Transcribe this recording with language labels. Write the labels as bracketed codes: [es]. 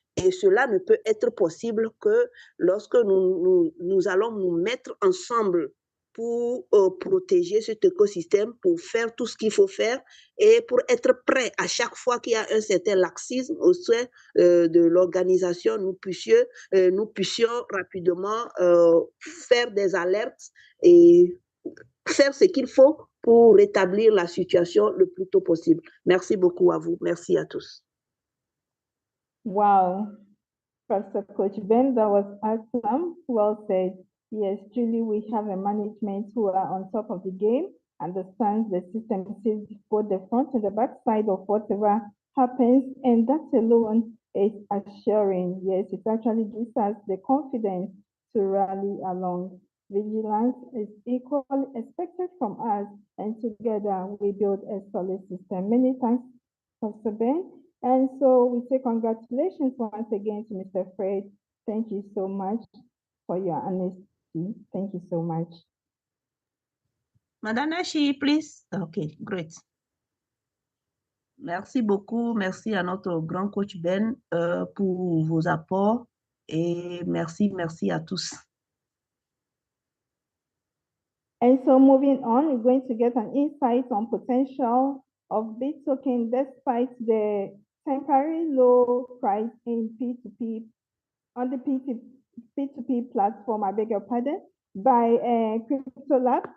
[fr] Et cela ne peut être possible que lorsque nous allons nous mettre ensemble pour protéger cet écosystème, pour faire tout ce qu'il faut faire et pour être prêt à chaque fois qu'il y a un certain laxisme au sein de l'organisation, nous puissions rapidement faire des alertes et faire ce qu'il faut pour rétablir la situation le plus tôt possible. Merci beaucoup à vous. Merci à tous. [en] Wow, Professor Coach Ben, that was awesome. Well said. Yes, truly, we have a management who are on top of the game, understands the system, sees both the front and the back side of whatever happens, and that alone is assuring. Yes, it actually gives us the confidence to rally along. Vigilance is equally expected from us, and together we build a solid system. Many thanks, Professor Ben. And so we say congratulations once again to Mr. Fred. Thank you so much for your honesty. Thank you so much. Madame Nashi, please. Okay, great. [fr] Merci beaucoup. Merci à notre grand coach Ben pour vos apports et merci à tous. [en] And so moving on, we're going to get an insight on potential of BitToken despite the temporary low price in P2P on the P2P platform, I beg your pardon, by CryptoLab.